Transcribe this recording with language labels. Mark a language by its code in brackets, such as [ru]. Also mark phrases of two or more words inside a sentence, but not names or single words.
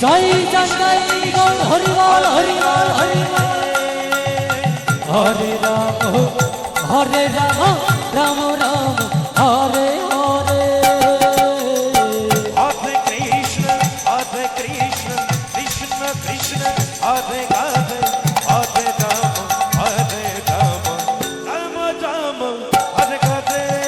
[bn] জয় জয় জয় বল হরি বল হরি বল হরি বল হরে রাম রাম রাম হরে হরে [sa] हरे कृष्ण हरे कृष्ण कृष्ण कृष्ण हरे हरे हरे राम हरे राम राम राम हरे हरे.